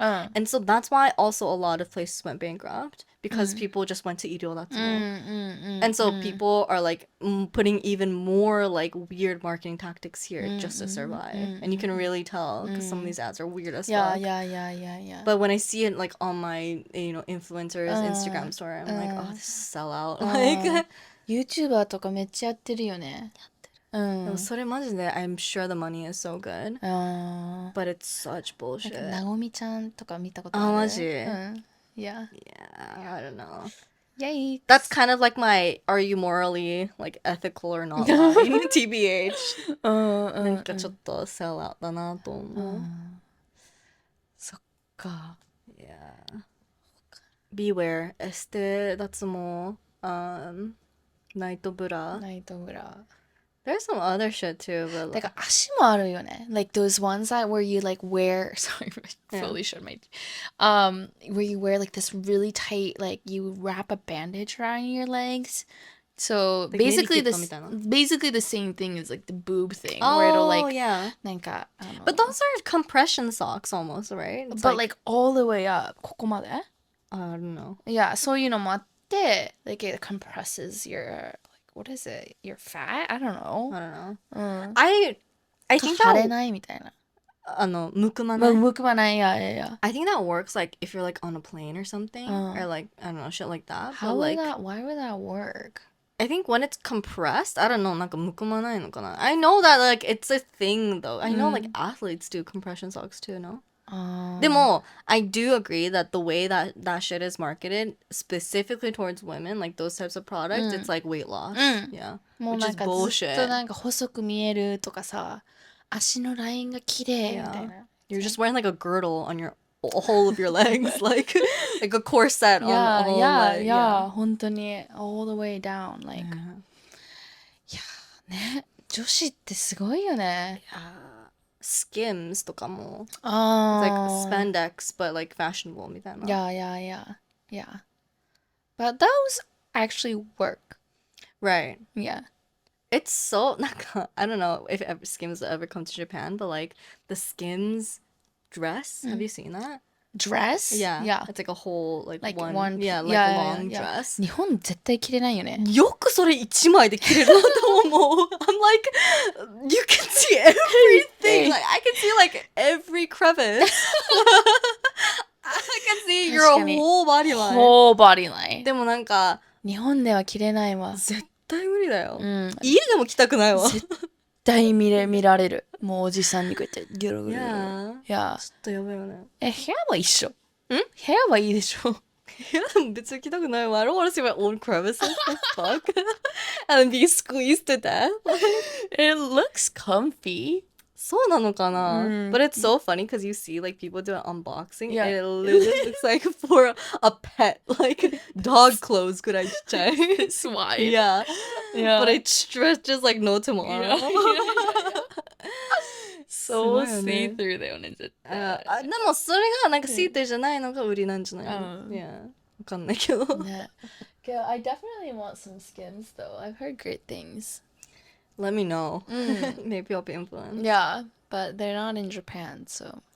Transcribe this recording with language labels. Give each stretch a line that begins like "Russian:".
English: And so that's why also a lot of places went bankrupt, because people just went to Ideo and so people are like putting even more like weird marketing tactics here just to survive. And you can really tell because some of these ads are weird as Yeah, fuck. yeah. But when I see it like on my, you know, influencers Instagram story, I'm like, oh, this is sellout. Like,
Japanese: YouTuber とかめっちゃやってるよね。それマジで
English: I'm sure the money is so good. But it's such bullshit.
Japanese: なごみちゃんとか見たことある？あ、マジ？
English: Yeah. Yeah, I don't know. Yikes. That's kind of like my are you morally like ethical or not line TBH.
Japanese: なんかちょっと
English: sell out
Japanese: だなと思う。そっか。
English: Yeah. Beware.
Japanese: エステ脱毛、ナイトブラ。ナイトブラ。
English: There's some other shit too, but
Japanese: だから足もあるよね。
English: Like those ones that where you like wear, sorry, I fully showed my, where you wear like this really tight, like you wrap a bandage around your legs. So like basically medikit
Japanese: みたいな。
English: basically the same thing as like the boob thing, where it'll Oh, like, yeah. なんか、I don't know. But those are compression socks almost, right? It's But like all the way up,
Japanese: ここまで?
English: I don't know. Yeah,
Japanese: そういうのもあって、
English: like it compresses your, like, what is it? Your fat? I don't know. I don't know.
Japanese: うん。
English: I think
Japanese: 腫れ
English: that
Japanese: ないみたいな。むくまない。むくまない、yeah.
English: I think that works like if you're like on a plane or something or like I don't know shit like that. How But would like that, why would that work? I think when it's compressed, I don't know,
Japanese: なんかむくまないのかな.
English: I know that like it's a thing though. I know like athletes do compression socks too, no? でも I do agree that the way that shit is marketed specifically towards women, like those types of products, it's like weight loss. Yeah.
Japanese: もう
English: Which
Japanese: なん
English: is
Japanese: かずっと
English: bullshit.
Japanese: なんか細く見えるとかさ、足のラインが綺麗みたい
English: Yeah.
Japanese: な。
English: You're just wearing like a girdle on your whole of your legs, like a corset on the Yeah, whole yeah, leg. yeah.
Japanese: 本当に
English: all the way down.
Japanese: Like, いやね、女子ってすごいよね。 Skims とかも
English: It's like
Japanese: ああ。
English: spandex but like fashionable みたいな。 Yeah, yeah, yeah. Yeah. But those actually work. Right. Yeah. It's so なんか I don't know if ever, Skims will ever come to Japan, but like the Skims dress, have you seen that? Dress? Yeah. Yeah. It's like a whole like Like one, yeah, like yeah, a yeah, long yeah. dress.
Japanese: 日本絶対着れないよね。よくそれ一枚で着れるなと思う。 I'm like, you can see everything. Like I can see like every crevice. I can see your 確かに whole body line. whole body line. でもなんか日本では着れないわ。絶対無理だよ。うん。家でも着たくないわ。絶対見られる。もうおじさんにこうやってギョロギョロギョロ。いや。ちょっとやばいよね。部屋は一緒。部屋はいいでしょ。部屋でも別に着たくないわ。
English: I don't want to see my own crevices. Fuck. And be squeezed to death. It looks comfy.
Japanese: そうなのかな、
English: But it's so funny because you see like people do an unboxing and it literally looks like for a pet, like dog clothes
Japanese: くらいちっちゃい。
English: It's wide. Yeah. Yeah. But it stretches like no tomorrow. So
Japanese: すごいよね。 see-through だよね、絶対。でもそれがなんかシートじゃないのが売りなんじゃないの、うん。いや、わかんないけど。ね。
English: I definitely want some Skims though. I've heard great things. Let me know. Maybe I'll be influenced. Yeah, but they're not in Japan, so.